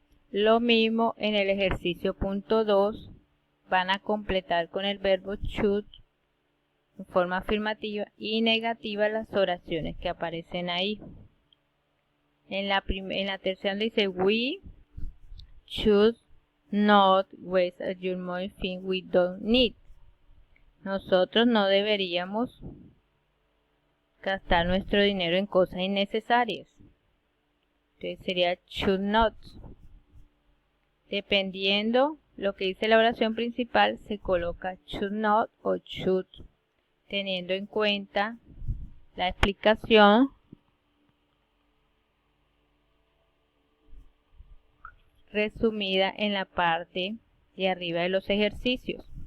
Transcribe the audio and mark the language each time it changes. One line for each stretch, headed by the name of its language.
Spanish: Lo mismo en el ejercicio punto 2, van a completar con el verbo should en forma afirmativa y negativa las oraciones que aparecen ahí. En la tercera dice
English: we should not waste your money things we don't need.
Spanish: Nosotros no deberíamos gastar nuestro dinero en cosas innecesarias. Entonces sería should not. Dependiendo lo que dice la oración principal, se coloca should not o should, teniendo en cuenta la explicación resumida en la parte de arriba de los ejercicios.